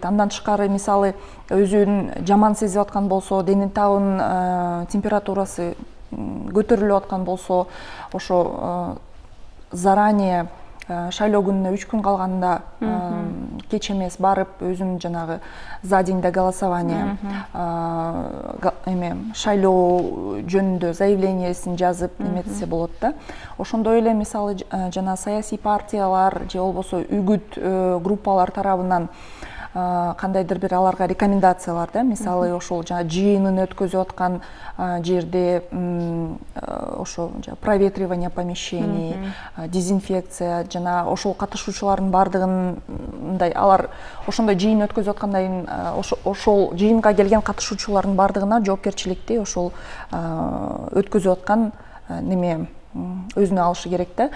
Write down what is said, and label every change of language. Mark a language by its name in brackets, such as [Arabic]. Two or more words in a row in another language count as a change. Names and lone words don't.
[Kyrgyz] Андан тышкары, мисалы, өзүн жаман сезип аткан болсо, дене табынын температурасы көтөрүлүп аткан болсо, ошо заранее шайлоо күнүнө 3 күн калганда кеч эмес барып, өзүн жанагы [Russian] за день до голосования [Kyrgyz] шайлоо жөнүндө заявлениесин жазып эметсе болот да. Ошондой эле мисалы жана саясий партиялар же болбосо үгүт группалар тарабынан кандайдыр бир аларга рекомендациялар да. Мисалы, ошол жана жыйынын өткөзүп аткан жерде ошо [Russian] проветривание помещений, [Kyrgyz] дезинфекция жана ошол катышуучулардын бардыгын мындай алар ошондой жыйын өткөзүп аткандан кийин ошол жыйынга келген катышуучулардын бардыгына жоопкерчиликти ошол өткөзүп аткан неме өзүнө алышы керек да.